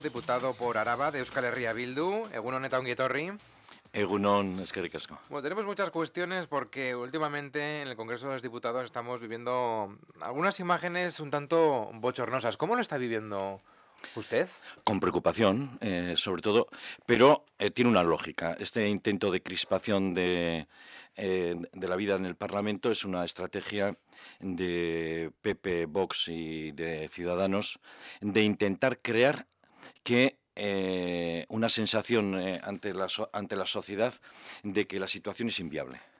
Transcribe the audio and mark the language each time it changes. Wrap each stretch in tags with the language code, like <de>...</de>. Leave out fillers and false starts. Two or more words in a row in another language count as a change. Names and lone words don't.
<es>Diputado por Araba de Euskal Herria Bildu,</es> <eu>Egunon eta ongi etorri. Egunon, eskerrik asko.</eu> <es>Bueno, tenemos muchas cuestiones porque últimamente en el Congreso de los Diputados estamos viviendo algunas imágenes un tanto bochornosas. ¿Cómo lo está viviendo usted? Con preocupación, sobre todo, pero tiene una lógica. Este intento de crispación de la vida en el Parlamento es una estrategia de PP, Vox y de Ciudadanos de intentar crear que una sensación ante la sociedad de que la situación es inviable.</es>